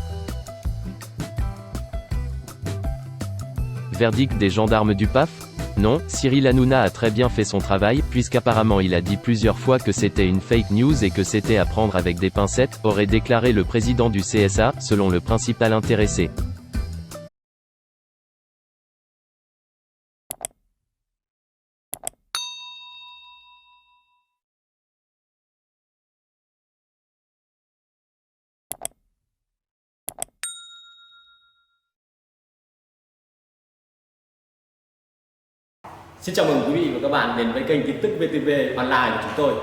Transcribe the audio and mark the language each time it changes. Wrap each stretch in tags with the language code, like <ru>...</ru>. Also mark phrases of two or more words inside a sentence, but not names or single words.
<fr>Verdict des gendarmes du PAF ? Non, Cyril Hanouna a très bien fait son travail, puisqu'apparemment il a dit plusieurs fois que c'était une</fr> <en>fake news</en> <fr>et que c'était à prendre avec des pincettes, aurait déclaré le président du CSA, selon le principal intéressé.</fr> <vi>Xin chào mừng quý vị và các bạn đến với kênh tin tức VTV Online của chúng tôi.</vi>